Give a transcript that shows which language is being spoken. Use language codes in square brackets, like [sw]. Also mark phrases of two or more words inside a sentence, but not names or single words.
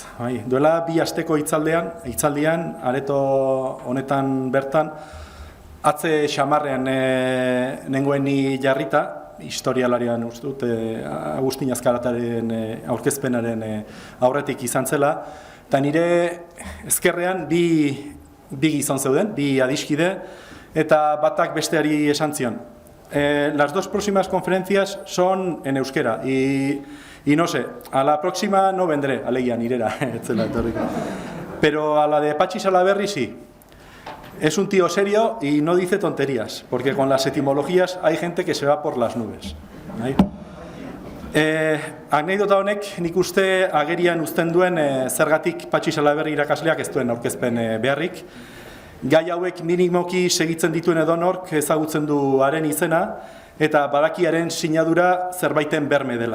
[eu] Duela 2 asteko hitzaldian, areto honetan bertan, atze xamarrean nengoen ni jarrita, historialarian uste dut, Agustin Azkarataren aurkezpenaren aurretik izan zela, eta nire ezkerrean bi gizon zeuden, bi adiskide, eta batak besteari esan zion. [es] Las 2 próximas conferencias son en euskera, y no sé, a la próxima no vendré, [eu] alegia nirera, [es] pero a la de Patxi Salaberri sí. Es un tío serio y no dice tonterías, porque con las etimologías hay gente que se va por las nubes. [eu] Anekdota honek nik uste agerian uzten duen zergatik Patxi Salaberri irakasleak ez duen aurkezpen beharrik. Gai hauek minimoki segitzen dituen edonork ezagutzen du haren izena eta badakiaren sinadura zerbaiten berme dela.